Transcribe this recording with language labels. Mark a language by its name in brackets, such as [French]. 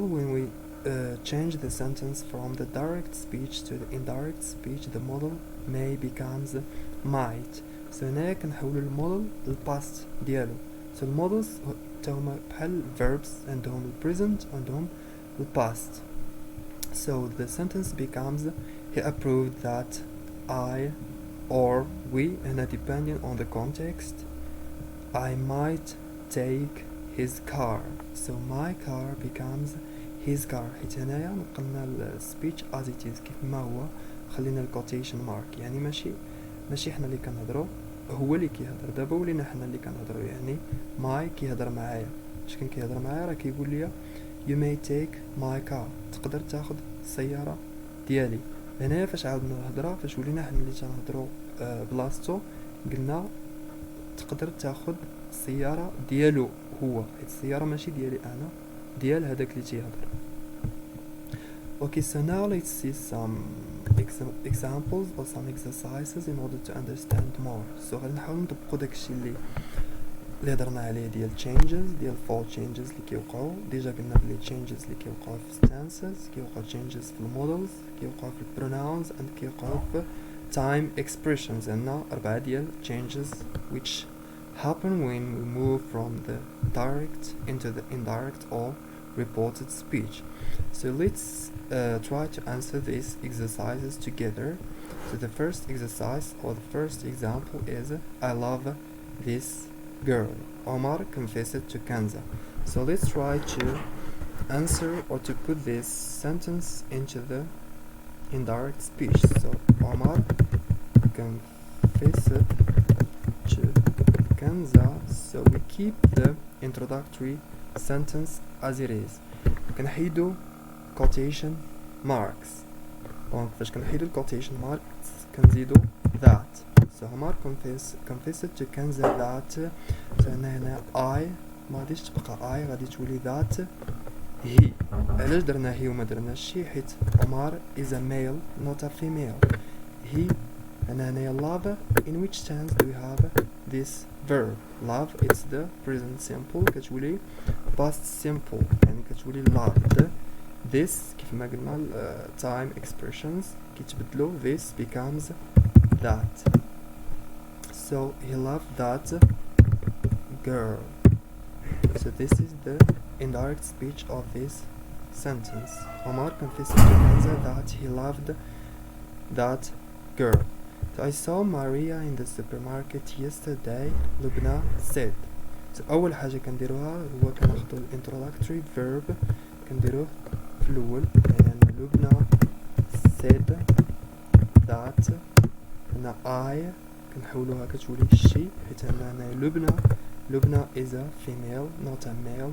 [English] When we change the sentence from the direct speech to the indirect speech, the model may becomes might. [Arabic] So هنا كنحولو المودل للباست ديالو. So المودلز تاهما بحال verbs عندهم present عندهم past. [English] So the sentence becomes he approved that I or we, and depending on the context, I might take his car. So my car becomes his car. [Arabic] حيت هنايا نقلنا السبيتش [English] as it is [Arabic] كيف ما هو، خلينا الكوتيشن مارك. يعني ماشي حنا اللي كنهضروا، هو اللي كيهضر. دابا ولينا حنا اللي كنهضروا. يعني ماي كيهضر معايا. اش كان كيهضر معايا؟ راه كيقول لي [English] you may take my car. [Arabic] تقدر تاخذ السياره ديالي. هنايا فاش عاودنا الهضره، فاش ولينا حنا اللي تنهضروا بلاصتو، قلنا تقدر تاخذ السياره ديالو هو، حيت السياره ماشي ديالي انا، ديال هذاك اللي تيهضر. [English] Okay, so now let's see some examples or some exercises in order to understand more. [Arabic] So غادي نحاول نطبقوا داكشي اللي هضرنا عليه ديال changes، ديال four changes اللي كيوقعوا. ديجا قلنا بلي changes اللي كيوقعوا في stances، كيوقعوا changes في المودلز، كيوقعوا في pronouns and كيوقعوا في time expressions. [English] عندنا 4 ديال changes which happen when we move from the direct into the indirect or reported speech. So let's try to answer these exercises together. So the first exercise or the first example is I love this girl. Omar confessed to Kanza. So let's try to answer or to put this sentence into the indirect speech. So Omar confessed to Kanza. So we keep the introductory sentence as it is. [Arabic] كنحيدو quotation marks. دونك فاش كنحيدو quotation marks كنزيدو that. [English] So Omar confessed to Kanza that. [Arabic] So هنا I ما غاديش تبقى I، غادي تولي that he. علاش درنا he وما درناش she؟ حيت [English] Omar is a male not a female. He هنايا love. In which tense do we have this verb? love it's the present simple كتولي past simple، يعني كتولي loved. [Arabic] This كيف ما قلنا time expressions كيتبدلو. [English] This becomes that. So he loved that girl. So this is the indirect speech of this sentence. Omar confessed to Hamza that he loved that girl. So I saw Maria in the supermarket yesterday. Lubna said. [Arabic] So أول حاجة كنديروها هو كناخدو الانتروداكتوري verb كنديروه في الأول. [English] يعني لبنى said that. [Arabic] هنا I كنحولوها كتولي she، حيت هنا لبنى [English] is a female not a male.